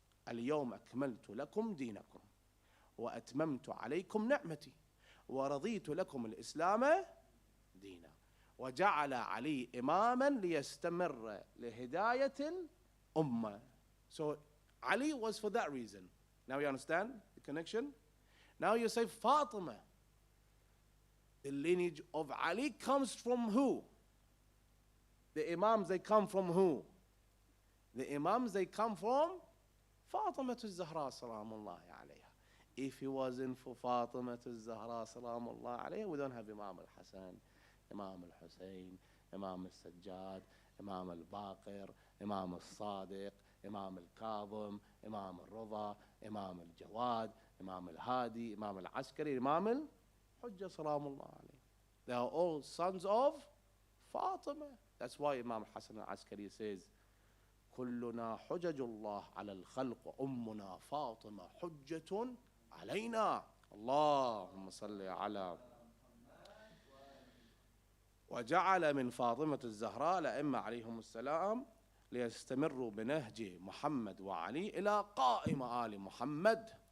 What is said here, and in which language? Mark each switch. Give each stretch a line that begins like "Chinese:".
Arabic: اليوم أكملت لكم دينكم وأتممت عليكم نعمتي ورضيت لكم الإسلام دينا وجعل علي إماما ليستمر لهداية الأمة.
English: So Ali was for that reason. Now you understand the connection? Now you say Fatima. The lineage of Ali comes from who? The Imams, they come from who? The Imams, they come from Fatima al-Zahra salamullahi alayha. If it wasn't for Fatima al-Zahra salamullahi alayha, we don't have Imam al-Hassan, Imam al-Hussein, Imam al-Sajjad, Imam al-Baqir, Imam al-Sadiq, Imam al-Kadhim, Imam al-Rida, Imam al-Jawad, Imam al-Hadi, Imam al-Askari, Imam al-Hujja salamullahi alayhi. They are all sons of Fatima. That's why Imam Hassan al-Askari says,
Arabic: كلنا حجج الله على الخلق وأمنا فاطمة حجة علينا. اللهم صل على. وجعل من فاطمة الزهراء الأئمة عليهم السلام ليستمروا بنهج محمد وعلي إلى قائم آل محمد.